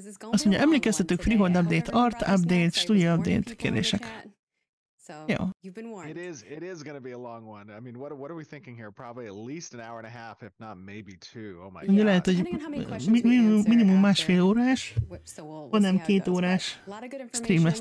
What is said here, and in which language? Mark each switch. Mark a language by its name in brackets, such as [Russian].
[Hungarian] Azt mondja, emlékeztetők, [English] freehold update, art update, studio update [Hungarian] kérdések. Jó. [English] It is going to be a long one. I mean, what are we thinking here? Probably at least an hour and a half, if not maybe two. Oh my god. [Hungarian] Lehet, hogy minimum másfél órás, hanem 2 órás stream lesz.